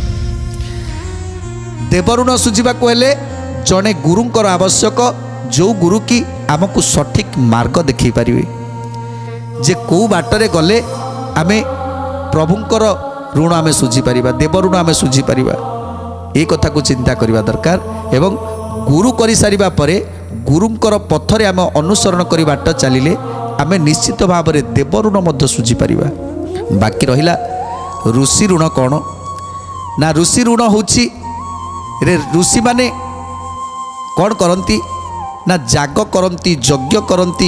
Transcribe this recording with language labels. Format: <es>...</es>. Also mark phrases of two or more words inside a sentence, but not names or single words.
<or>ଦେବ ଋଣ ସୁଝିବାକୁ ହେଲେ ଜଣେ ଗୁରୁଙ୍କର ଆବଶ୍ୟକ, ଯେଉଁ ଗୁରୁ କି ଆମକୁ ସଠିକ୍ ମାର୍ଗ ଦେଖାଇ ପାରିବେ, ଯେ କେଉଁ ବାଟରେ ଗଲେ ଆମେ ପ୍ରଭୁଙ୍କର ଋଣ ଆମେ ସୁଝିପାରିବା, ଦେବ ଋଣ ଆମେ ସୁଝିପାରିବା। ଏଇ କଥାକୁ ଚିନ୍ତା କରିବା ଦରକାର। ଏବଂ ଗୁରୁ କରିସାରିବା ପରେ ଗୁରୁଙ୍କର ପଥରେ ଆମେ ଅନୁସରଣ କରି ବାଟ ଚାଲିଲେ ଆମେ ନିଶ୍ଚିତ ଭାବରେ ଦେବ ଋଣ ମଧ୍ୟ ସୁଝିପାରିବା। ବାକି ରହିଲା ଋଷି ଋଣ। କ'ଣ ନା, ଋଷି ଋଣ ହେଉଛି ଋଷିମାନେ କ'ଣ କରନ୍ତି ନା, ଯାଗ କରନ୍ତି, ଯଜ୍ଞ କରନ୍ତି।</or>